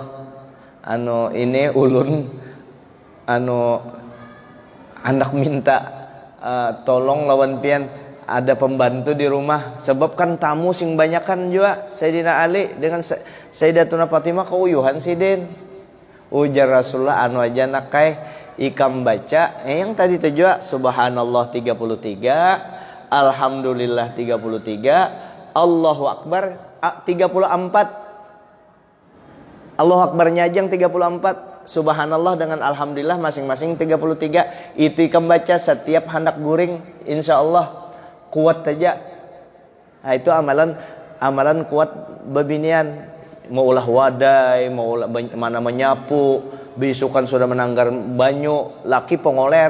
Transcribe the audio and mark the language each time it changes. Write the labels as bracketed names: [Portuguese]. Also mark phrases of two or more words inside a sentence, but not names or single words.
[Banjar] Ini ulun anak minta tolong lawan pian, ada pembantu di rumah, sebab kan tamu sing banyakan juga Sayyidina Ali dengan Sayyidatuna Fatimah keuyuhan sidin. Ujar Rasulullah aja nakai ikam baca yang tadi itu juga subhanallah 33, alhamdulillah 33, [Arabic] الله أكبر [Banjar] 34. Allahu akbarnya aja yang 34, subhanallah dengan alhamdulillah masing-masing 33. Itu ikam baca setiap hendak guring, insyaallah kuat saja. Nah, itu amalan kuat bebinian. Mau ulah wadai, mau ulah mana menyapu, bisukan sudah menanggar banyu, laki pengoler.